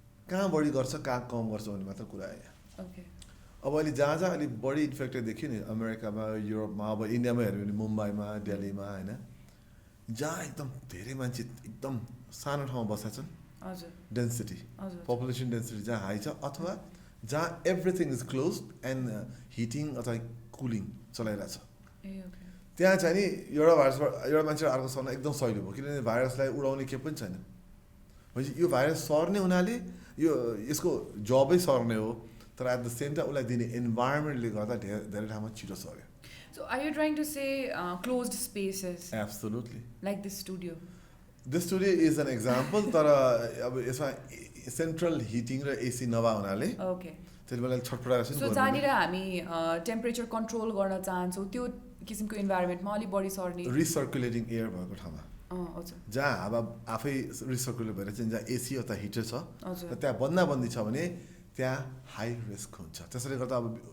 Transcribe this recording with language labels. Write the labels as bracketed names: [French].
[Nepali] कहाँ बढी गर्छ कहाँ कम गर्छ भन्ने मात्र कुरा आयो अब अहिले जहाँ अलिक बढी इन्फेक्टेड देखियो नि अमेरिकामा युरोपमा अब इन्डियामा हेऱ्यो भने मुम्बईमा दिल्लीमा होइन जहाँ एकदम धेरै मान्छे एकदम सानो ठाउँमा बसेका छन् डेन्सिटी पपुलेसन डेन्सिटी जहाँ हाई छ अथवा जहाँ [English] everything is close and heating [Nepali] अथवा कुलिङ चलाइरहेछ त्यहाँ चाहिँ नि एउटा भाइरसबाट एउटा मान्छे अर्को सर्न एकदम सहिलो भयो किनभने भाइरसलाई उडाउने केही पनि छैन भनेपछि यो भाइरस सर्ने हुनाले यो यसको जबै सर्ने हो तर [English] at the same time [Nepali] उसलाई दिने इन्भाइरोमेन्टले गर्दा धेरै ठाउँमा छिटो सर्यो [English] So are you trying to say closed spaces? Absolutely. Like this studio? This studio is an example [Nepali] तर अब यसमा सेन्ट्रल हिटिङ र एसी नभए हुनाले ओके त्यति बेला छटपटाएर सो जहाँनिर हामी टेम्परेचर कन्ट्रोल गर्न चाहन्छौँ त्यो किसिमको इन्भाइरोमेन्टमा अलिक बढी सर्ने रिसर्कुलेटिङ एयर भएको ठाउँमा जहाँ हावा आफै रिसर्कुलेट भएर चाहिँ जहाँ एसी अथवा हिटर छ र त्यहाँ बन्दाबन्दी छ भने त्यहाँ हाई रिस्क हुन्छ त्यसैले गर्दा अब